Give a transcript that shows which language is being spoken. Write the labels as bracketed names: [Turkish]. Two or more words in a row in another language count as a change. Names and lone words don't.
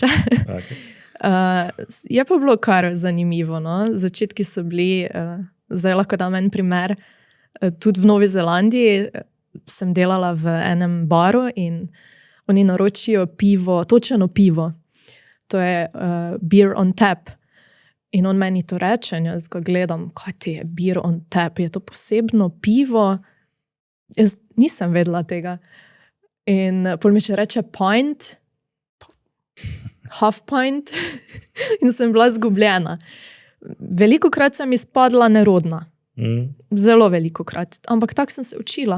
[Slovenian] Okay. Je pa bilo kar zanimivo, no? Začetki so bili, zdaj lahko dam en primer, tudi v Novi Zelandiji sem delala v enem baru in oni naročijo pivo, točeno pivo. To je [English] beer on tap. [Slovenian] In on meni to reče in jaz ga gledam, kaj ti je [English] beer on tap, [Slovenian] je to posebno pivo? Jaz nisem vedela tega. In pol mi še reče [English] pint, half pint [Slovenian] in sem bila zgubljena. Velikokrat sem izpadla nerodna. Zelo velikokrat. Ampak tako sem se učila.